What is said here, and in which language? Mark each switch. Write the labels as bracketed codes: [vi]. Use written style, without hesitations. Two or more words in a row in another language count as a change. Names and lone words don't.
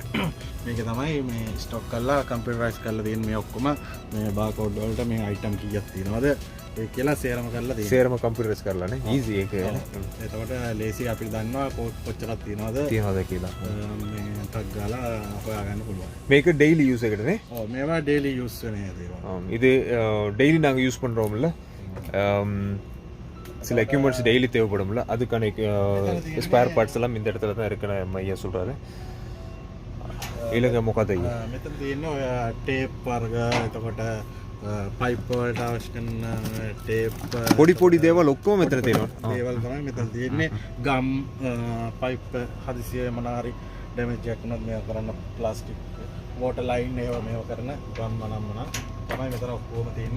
[si] මේක තමයි මේ ස්ටොක් කරලා කම්පියුටරයිස් කරලා තියෙන්නේ. මේ ඔක්කොම මේ බාකෝඩ් වලට මේ අයිටම් කීයක් තියෙනවද ඒ කියලා සේරම කරලා තියෙනවා. සේරම කම්පියුටරයිස් කරලා නේ. ඊසි ඒක. එතකොට ලේසි අපිට දන්නවා කොච්චරක් තියෙනවද කියලා. මේ ටක් ගාලා හොයාගන්න පුළුවන්. මේක [en] daily use [si] එකටනේ. ඔව් මේවා [en] daily use [si] වෙන දේවල්. [ta] இது டெய்லி நாங்கள் யூஸ் பண்ணுறோம்ல. சில [en] equipments daily [ta] தேவைப்படும்ல, அதுக்கான [en] spare parts [ta] எல்லாம் இந்த இடத்துல தான் இருக்குன்னு ஐயா சொல்கிறாரு. [si] ඊළඟ මොකද අයියා? මෙතන තියෙන්නේ ඔය ටේප් වර්ග, එතකොට පයිප් වලට අවශ්‍ය කරන ටේප්, පොඩි දේවල් ඔක්කොම මෙතන තියෙනවා. දේවල් තමයි මෙතන තියෙන්නේ. ගම්, පයිප් හදිසියෙ මොනාරි ඩැමේජ් එකක් වුණොත් මේවා කරන්න, [en] plastic water line [si] ඒවා මේවා කරන ගම් මනම් තමයි මෙතන ඔක්කොම තියෙන්නේ.